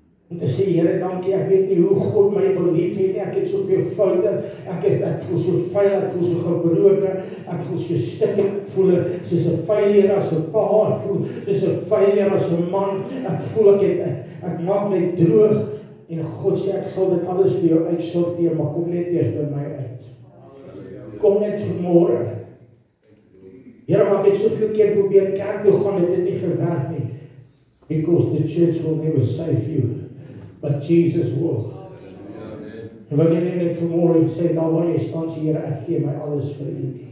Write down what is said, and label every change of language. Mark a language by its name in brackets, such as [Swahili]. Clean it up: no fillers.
[Afrikaans] Om te sê, Here, dankie, ek weet nie hoe God my wil lief het, ek het soveel foute, ek voel so vuil, ek voel so gebroken, ek voel so stik, ek voel soos 'n failure as 'n pa, ek voel soos 'n failure as 'n man, ek voel ek maak net droog, en God sê, ek sal dit alles vir jou uitsorteer, maar kom net eers by my uit. Kom net vanmôre. Here, maar ek het soveel keer probeer kerk toe gaan, het nie gewerk nie. [English] Because the church will never save you, but Jesus will. [Afrikaans] En wat jy net vanmôre sê, daar waar jy staan, sê, Here, ek gee my alles vir U.